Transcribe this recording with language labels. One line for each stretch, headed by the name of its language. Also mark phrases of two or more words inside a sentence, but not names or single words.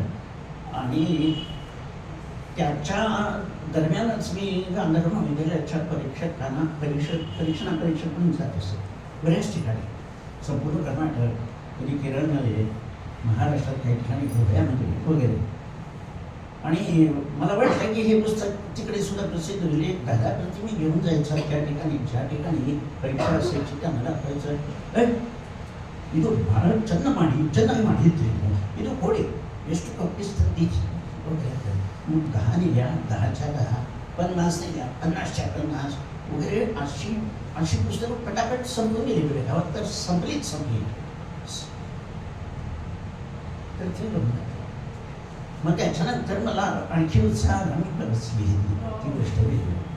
Marathi: आणि त्याच्या दरम्यानच मी गांधर्व महाविद्यालयाच्या परीक्षा पण जात असतो बऱ्याच ठिकाणी, संपूर्ण कर्नाटक, कधी केरळमध्ये, महाराष्ट्रात काही ठिकाणी, गोव्यामध्ये वगैरे. आणि मला वाटलं की हे पुस्तक तिकडे सुद्धा प्रसिद्ध होईल. 10 प्रति मी घेऊन जायचं त्या ठिकाणी, ज्या ठिकाणी परीक्षा असायची त्यांना दाखवायचं.
Kannada: ಇದು ಭಾಳ ಚೆನ್ನ ಮಾಡಿದ್ರಿ, ಇದು ಕೊಡಿ, ಎಷ್ಟು
Marathi: कॉपीज तर तीच. मग 10 निघ्या, 10च्या 10, 50 निघ्या, 50च्या 50 वगैरे अशी पुस्तकं पटापट संपून गेली बरे गावात, तर संपली. तर ते मग त्याच्यानंतर मला आणखी उत्साह आला, मी बरंच लिहिली ती गोष्ट लिहिली.